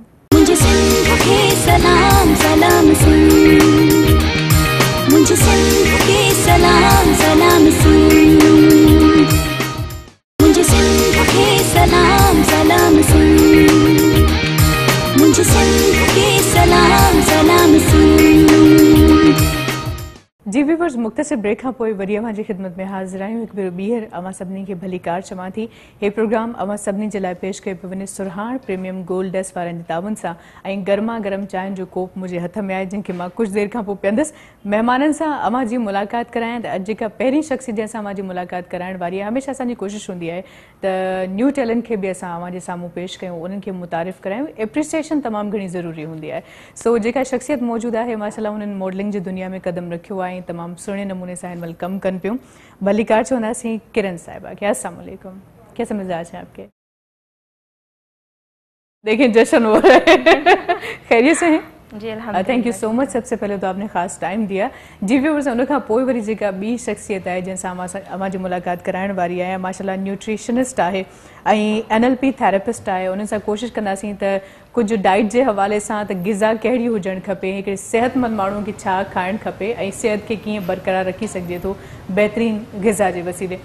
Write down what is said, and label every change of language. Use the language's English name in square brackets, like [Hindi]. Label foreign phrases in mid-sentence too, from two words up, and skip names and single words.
[Hindi] मुझे सिंध के सलाम सलाम सिंध, मुझे सिंध के सलाम सलाम सिंध, मुझे सिंध के सलाम सलाम सिंध, मुझे सिंध के सलाम सलाम सिंध। [Sindhi] जी व्यूअर्स, मुख़्तसिर ब्रेक खां पोइ वरी अव्हांजी ख़िदमत में हाज़िर आहियूं। हिकु भेरो ॿीहर अव्हां सभिनी खे भली कार चवां थी। हे प्रोग्राम अव्हां सभिनी जे लाइ पेश कयो पियो वञे सुरहाण प्रीमियम गोल्ड डस्ट वारनि जे ताबुनि सां ऐं गर्मा गर्म चांहि जो कोप मुंहिंजे हथ में आहे जंहिंखे मां कुझु देरि खां पोइ पीअंदसि। महिमाननि सां अव्हांजी मुलाक़ात करायां त अॼु जेका पहिरीं शख़्स जंहिंसां अव्हांजी मुलाक़ात कराइण वारी आहे, हमेशह असांजी कोशिशि हूंदी आहे त [English] new talent [Sindhi] खे बि असां अव्हांजे साम्हूं पेश कयूं, उन्हनि खे मुतारिफ़ करायूं। एप्रिसिएशन तमामु घणी ज़रूरी हूंदी आहे। सो जेका शख़्सियत मौजूदु आहे माशाअल्लाह उन्हनि मॉडलिंग जी दुनिया में क़दम रखियो आहे ऐं तमामु सुहिणे नमूने से हिन महिल कम कन पियूं। भली कार चवंदासीं किरण साहिबा के। [Arabic] السلام عليكم, [Hindi] कैसे मिजाज हैं आपके? देखिए जश्न हो रहा है। खैरियत से हैं? जी अल्हम्दुलिल्लाह। [English] thank you so much. [Hindi] सबसे पहले तो आपने ख़ास टाइम दिया। [Sindhi] जी व्यूअर्स, उन खां पोइ वरी जेका ॿी शख़्सियत आहे जंहिंसां अव्हांजी मुलाक़ात कराइण वारी आहे, माशाअल्लाह न्यूट्रिशनिस्ट आहे ऐं NLP थेरेपिस्ट आहे। उन सां कोशिशि कंदासीं त कुझु डाइट जे हवाले सां त ग़िज़ा कहिड़ी हुजणु खपे, हिकिड़े सिहतमंद माण्हू खे छा खाइणु खपे ऐं सिहत खे कीअं बरक़रार रखी सघिजे थो बहितरीन ग़िज़ा जे वसीले।